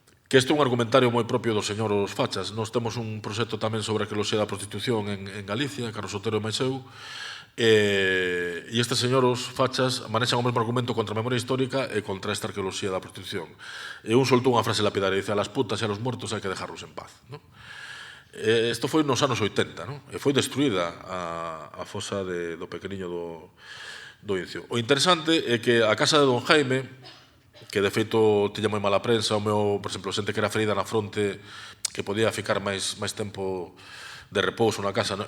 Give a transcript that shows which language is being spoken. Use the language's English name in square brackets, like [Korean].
[Galician] Que este é un argumentario moi propio dos señoros fachas. Nós temos un proxecto tamén sobre a arqueoloxía da prostitución en Galicia, Carlos Otero e máis eu, e estes señoros fachas manexan o mesmo argumento contra a memoria histórica e contra esta arqueoloxía da prostitución. E un soltou unha frase lapidaria, dice: [Spanish] a las putas e a los muertos hai que dejarlos en paz. [Galician] ¿No? Isto foi nos anos 80, non? E foi destruída a fosa do pequeniño do Incio. O interesante é que a casa de Don Jaime, que de feito tiña moi mala prensa, o meu, por exemplo, xente que era ferida na fronte, que podía ficar máis tempo de repouso na casa, no?